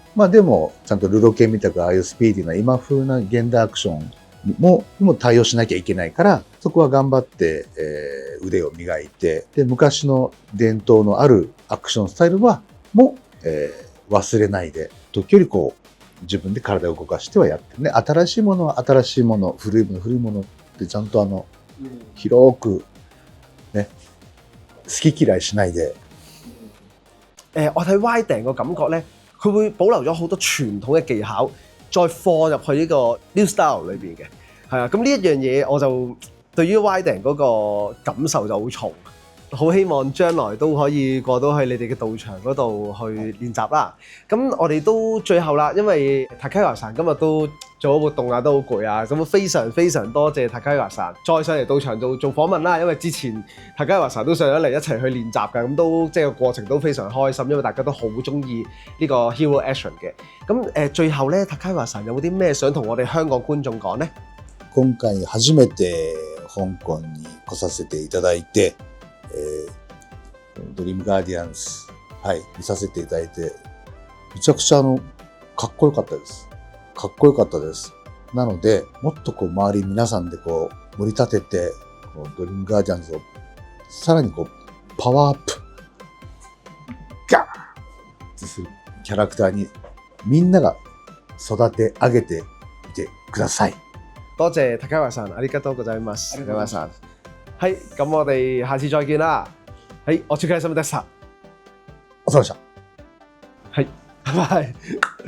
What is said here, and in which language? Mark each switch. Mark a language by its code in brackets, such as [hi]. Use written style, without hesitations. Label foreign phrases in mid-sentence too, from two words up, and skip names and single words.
[ja] でもちゃんとルロケンみたくああいうスピーディーな今風な現代アクションも対応しなきゃいけないから、そこは頑張って、腕を磨いて、で昔の伝統のあるアクションスタイルも忘れないで、時折こう自分で体を動かしてはやってるね。新しいものは新しいもの、古いもの古いものってちゃんと広くね、好き嫌いしないで。 [yue] 我睇 Widen 個感覺咧，佢會保留咗好多傳統嘅技巧，再放入去呢個 [en] new style [yue] 裏邊嘅。係啊，咁呢一樣嘢我就對於 Widen 嗰個感受就好重。好希望將來都可以過到去你哋嘅道場嗰度去練習啦。咁我哋都最後啦，因為 Takaiwa さん今日都做咗活動啊，都好攰啊。咁非常非常多謝 Takaiwa さん再上嚟道場做訪問啦。因為之前 Takaiwa さん都上咗嚟一齊去練習㗎，咁都即係個過程都非常開心，因為大家都好中意呢個 Hero Action 嘅。咁最後咧 Takaiwa さん有冇啲咩想同我哋香港觀眾講呢？ [ja] 今回初めて香港に来させていただいて、ドリームガーディアンズ、見させていただいて、めちゃくちゃかっこよかったです。かっこよかったです。なので、もっと周り皆さんで盛り立てて、ドリームガーディアンズをさらにパワーアップ、ガーンってするキャラクターにみんなが育て上げてみてください。 [yue] 多謝Takaiwaさん， [ja] ありがとうございます。 [yue] Takaiwaさん。 [ja] はい、 [yue] 咁我哋下次再見啦。 [ja] はい、お疲れ様でした。お疲れ様でした。はい、拜拜。